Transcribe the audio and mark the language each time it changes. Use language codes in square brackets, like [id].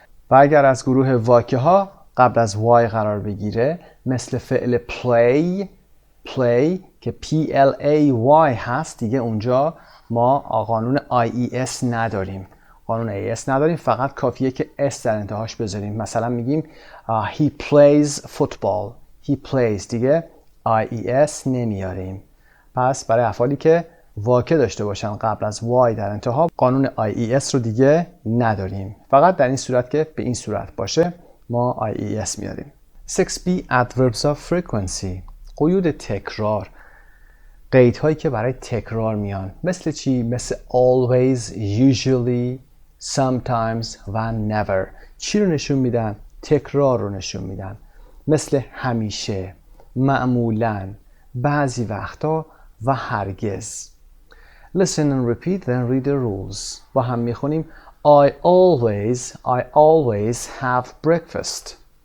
[fa] و اگر از گروه واکه ها قبل از y قرار بگیره مثل فعل play که play هست، دیگه اونجا ما قانون ies نداریم. فقط کافیه که s در انتهاش بذاریم. مثلا میگیم [en] he plays football. he plays [fa] دیگه ies نمیاریم. پس برای افعالی که واکه داشته باشن قبل از y در انتها قانون ies رو دیگه نداریم. فقط در این صورت که به این صورت باشه ما ies میاریم. [en] 6b adverbs of frequency. [fa] قیود تکرار. قیدهایی که برای تکرار میان. مثل چی؟ مثل always, usually, sometimes و never. چی رو نشون میدن؟ تکرار رو نشون میدن. مثل همیشه، معمولاً، بعضی وقتا و هرگز. [en] Listen and repeat then read the rules. [fa] با هم میخونیم [en] I always have breakfast.